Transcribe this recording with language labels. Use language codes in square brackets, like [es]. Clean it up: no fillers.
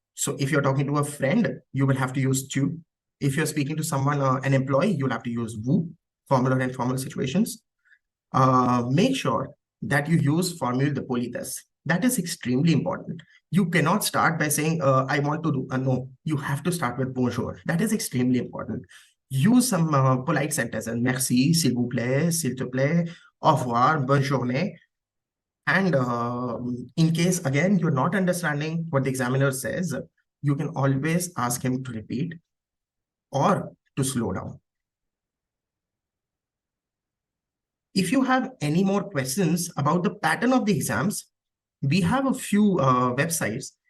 [en] So if you're talking to a friend, you will have to use tu. If you're speaking to someone, an employee, you'll have to use vous, formal or informal situations. Make sure that you use formule de politesse. That is extremely important. You cannot start by saying, I want to do a no. You have to start with bonjour. That is extremely important. Use some polite sentences. [fr] Merci, s'il vous plaît, s'il te plaît, au revoir, bonne journée. [en] And in case, again, you're not understanding what the examiner says, you can always ask him to repeat or to slow down. If you have any more questions about the pattern of the exams, we have a few websites.